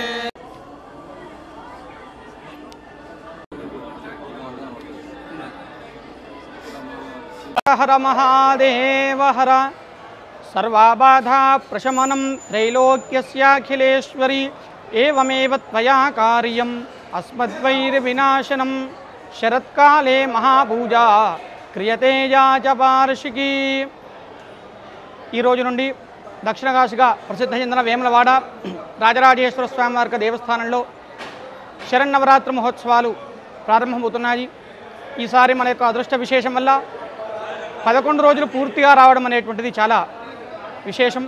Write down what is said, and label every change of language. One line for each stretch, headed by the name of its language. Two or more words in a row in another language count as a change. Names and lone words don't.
Sanskrit: हर महादेव हर सर्वाबाधा प्रशमनं त्रैलोक्यस्याखिलेश्वरी एवमेव त्वया कार्यम् अस्मद्वैरविनाशनं शरत्काले महापूजा क्रियते या च वार्षिकी।
Telugu: ఈ రోజు నుండి దక్షిణ కాశీగా ప్రసిద్ధ చెందిన వేములవాడ రాజరాజేశ్వర స్వామి వారి దేవస్థానంలో శరన్నవరాత్రి మహోత్సవాలు ప్రారంభమవుతున్నాయి. ఈసారి మన యొక్క అదృష్ట విశేషం వల్ల 11 రోజులు పూర్తిగా రావడం అనేటువంటిది చాలా విశేషం.